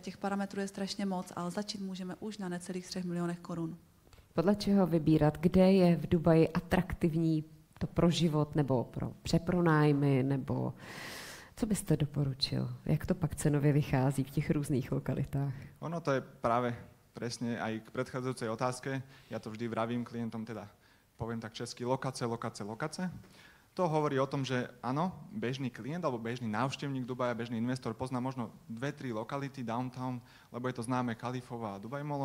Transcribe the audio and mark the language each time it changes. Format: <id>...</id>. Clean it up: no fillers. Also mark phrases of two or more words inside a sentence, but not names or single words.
<cs>Těch parametrů je strašně moc, ale začít můžeme už na necelých 3 milionech korun. Podle čeho vybírat, kde je v Dubaji atraktivní to pro život nebo pro přepronájmy, nebo co byste doporučil? Jak to pak cenově vychází v těch různých lokalitách?</cs> <sk>Ono to je práve presne aj k predchádzajúcej otázke. Ja to vždy vravím klientom, teda poviem tak česky, lokace. To hovorí o tom, že áno, bežný klient alebo bežný návštevník Dubaja, bežný investor pozná možno 2-3 lokality downtown, lebo je to známe Kalifova a Dubaj Mallom.</sk>